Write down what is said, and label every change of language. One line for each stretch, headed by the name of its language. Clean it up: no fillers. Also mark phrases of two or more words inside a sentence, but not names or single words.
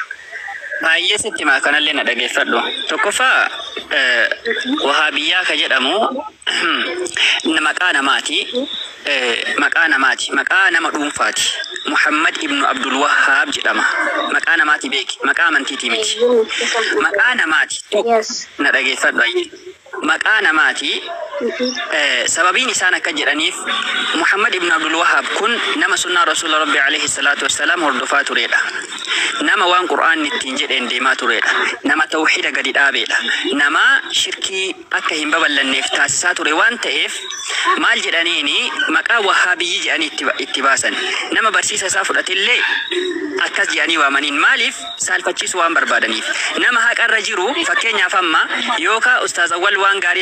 Oromo: Baay'ee sitti maa kanallee na dhageeffadhu tokkoffaa wahabiyyaa ka jedhamu maqaa namaati maqaa nama dhuunfaati Muhammad ibn Abdul Wahhab jedhama maqaa namaati beeki maqaa amantiiti miti maqaa namaati na dhageeffadhu maqaa namaati sababiin isaan akka jedhaniif Muhammad ibn Abdul Wahhab kun nama sunnaa rasuula rabbi
Arabic: عليه الصلاة والسلام
Oromo: hordofaa turedha nama waan qur'aan ittiin jedheen deemaa turedha nama tawhiida gadi dhaabeedha nama shirkii akka hin babal'anneef taasisaa ture waan ta'eef maal jedhaniini maqaa wahhabiyyi jedhanii itti baasan nama barsiisa isaa fudhatillee akkas jedhanii waamaniin maaliif saalfachiisu waan barbaadaniif nama haqarra jiru fakkeenyaaf amma yookaan ustaaz awwal waan gaarii